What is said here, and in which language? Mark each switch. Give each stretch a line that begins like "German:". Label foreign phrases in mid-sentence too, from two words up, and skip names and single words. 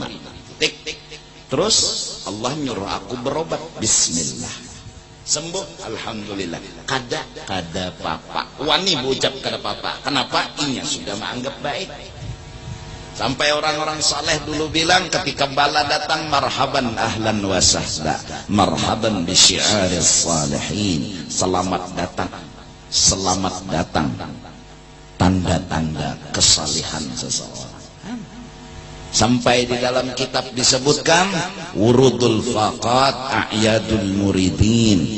Banjar: Terus Allah nyuruh aku berobat, bismillah. Sembuh, alhamdulillah. Kada papa. Wani berucap kada papa. Kenapa? Inya sudah menganggap baik. Sampai orang-orang saleh dulu bilang ketika bala datang,
Arabic: marhaban ahlan wa sahla, marhaban bi syi'aris salihin.
Banjar: Selamat datang. Selamat datang. Tanda-tanda kesalihan seseorang. Sampai di dalam kitab disebutkan
Arabic: wurudul faqat a'yadul muridin.